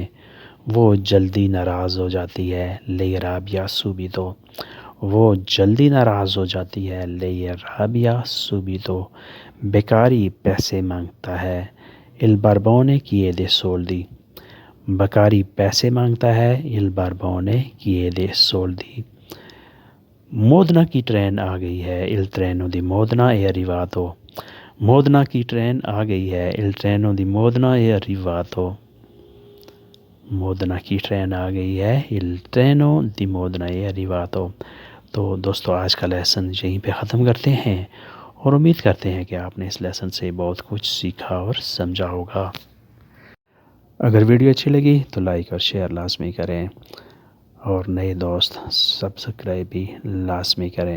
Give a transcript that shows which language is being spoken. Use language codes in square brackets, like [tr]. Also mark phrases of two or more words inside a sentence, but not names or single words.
[ur] وہ جلدی ناراض ہو جاتی ہے، [it] lei arrabbia subito، [ur] وہ جلدی ناراض ہو جاتی ہے، [it] lei arrabbia subito۔ [ur] بیکاری پیسے مانگتا ہے، [it] il barbone chiede soldi، [ur] بیکاری پیسے مانگتا ہے، [it] il barbone chiede soldi۔ [ur] مودنا کی ٹرین آ گئی ہے، [it] il treno di Modena è arrivato، [ur] مودنا کی ٹرین آ گئی ہے، [it] il treno di Modena è arrivato۔ [ur] مودنا کی ٹرین آ گئی ہے، [it] il treno di Modena è arrivato۔ [ur] تو دوستو آج کا لیسن یہیں پہ ختم کرتے ہیں، اور امید کرتے ہیں کہ آپ نے اس لیسن سے بہت کچھ سیکھا اور سمجھا ہوگا۔ اگر ویڈیو اچھی لگی تو لائک اور شیئر لازمی کریں، اور نئے دوست سبسکرائب بھی لازمی کریں۔